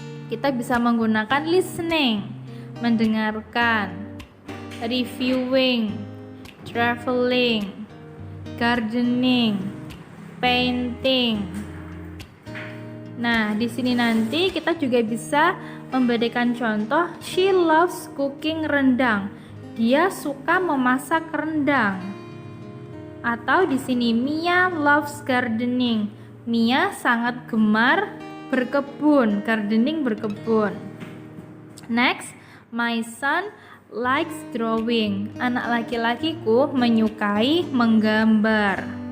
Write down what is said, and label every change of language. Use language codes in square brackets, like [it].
[id] Kita bisa menggunakan listening, mendengarkan, reviewing, traveling, gardening, painting. Nah, di sini nanti kita juga bisa memberikan contoh. [en] She loves cooking rendang. [id] Dia suka memasak rendang. Atau di sini [en] Mia loves gardening. [id] Mia sangat gemar berkebun, gardening berkebun. [en] Next, my son likes drawing. [id] Anak laki-lakiku menyukai menggambar.